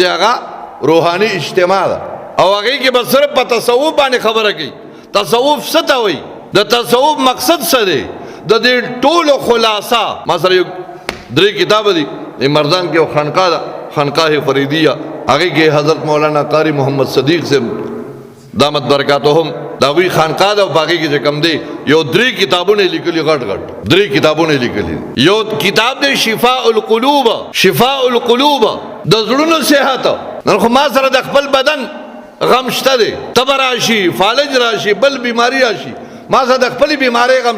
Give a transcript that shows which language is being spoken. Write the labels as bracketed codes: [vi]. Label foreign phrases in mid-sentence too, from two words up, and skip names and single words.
[ps] هغه روحاني اجتماع ده او هغه کې بس صرف په تصوف باندې خبره کوي تصوف څه ته وایي د تصوف مقصد څه دی د دې ټولو خلاصه مثلا 3 کتاب دي مردان کې خانقاه ده خانقاه فریدیه هغه کې حضرت مولانا قاری محمد صدیق سے [ar] دامت برکاتهم [ps] دا وی خانقاه ده باقي کې کوم دی یو 3 کتابونه لیکلي غټ 3 کتابونه لیکلي یو کتاب دی شفاء القلوب د زړونو صحت نن خو ما سره د خپل بدن غم شته دی تب راشي فالج راشي بل بیماری راشي ما سره د خپل بیماری غم